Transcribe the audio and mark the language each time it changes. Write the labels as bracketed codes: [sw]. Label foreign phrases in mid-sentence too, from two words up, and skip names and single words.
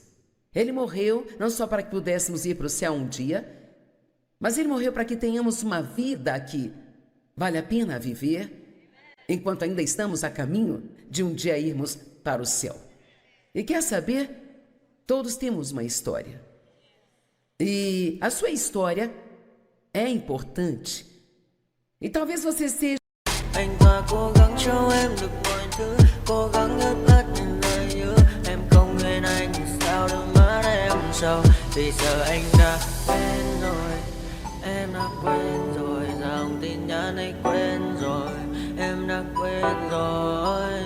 [pt] Ele morreu não só para que pudéssemos ir para o céu um dia, mas ele morreu para que tenhamos uma vida que vale a pena viver, enquanto ainda estamos a caminho de um dia irmos para o céu. E quer saber? Todos temos uma história. E a sua história é importante. E talvez você seja... [vi] Anh ta cố gắng cho em được mọi thứ, cố gắng ướp hết những lời hứa. Em không quên anh sao đôi mắt em sầu. Vì giờ anh đã quên rồi, em đã quên rồi. Dòng tin nhắn anh quên rồi, em đã quên rồi.